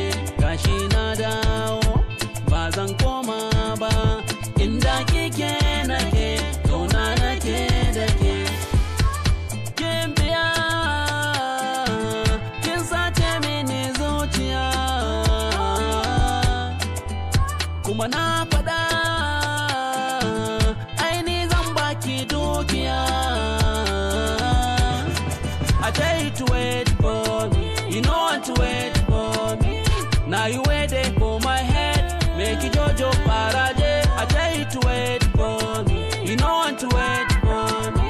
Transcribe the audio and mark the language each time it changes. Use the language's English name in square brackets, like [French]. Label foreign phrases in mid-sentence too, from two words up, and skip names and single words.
[Hausa] Gashi na dawo ba zan koma ba, inda kike nake kauna nake da ke. Kin biya kin sace mini zuciya, kuma na faɗa aini zan baki dukiya. [English] I tell you to wait for me, you know want to wait for me. Now you waiting for my head, make it Jojo Parade. I tell you to wait for me, you know want to wait for me.